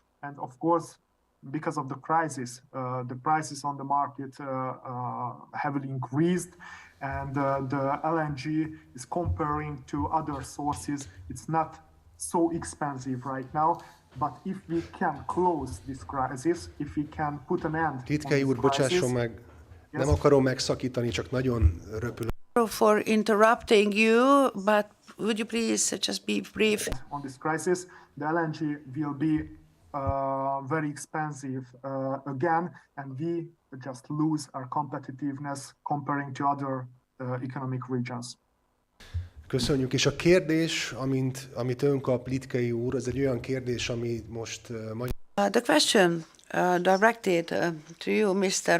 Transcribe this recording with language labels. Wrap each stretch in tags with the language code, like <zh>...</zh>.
<en>And of course, because of the crisis, the prices on the market heavily increased, and the LNG is comparing to other sources. It's not so expensive right now, but if we can close this crisis, if we can put an end</en> <hu>Litkai úr, bocsásson meg, nem akarom megszakítani, csak nagyon röpül.</hu> <en>For interrupting you, but would you please just be brief? On this crisis, the LNG will be very expensive again, and we just lose our competitiveness comparing to other economic regions.</en> <hu>Köszönjük, és a kérdés, amit ön kap, Litkai úr, az egy olyan kérdés, ami most</hu> <en>The question directed to you, Mr.</en>